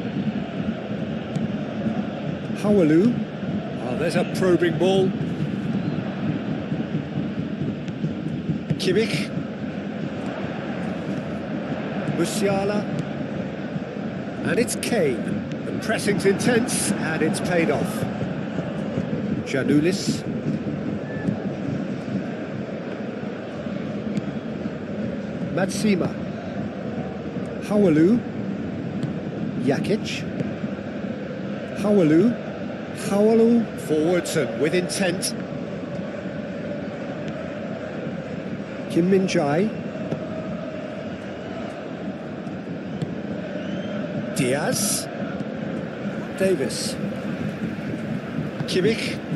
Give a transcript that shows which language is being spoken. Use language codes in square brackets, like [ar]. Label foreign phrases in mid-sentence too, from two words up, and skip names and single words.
[en] Howaloo. Oh, there's a probing ball. Kimmich. Musiala. And it's Kane. The pressing's intense and it's paid off. Janulis. Matsima. Howaloo. Jakic. Howaloo. Howaloo forwards and with intent. Kim Min-jae. Diaz. Davis. Kimmich.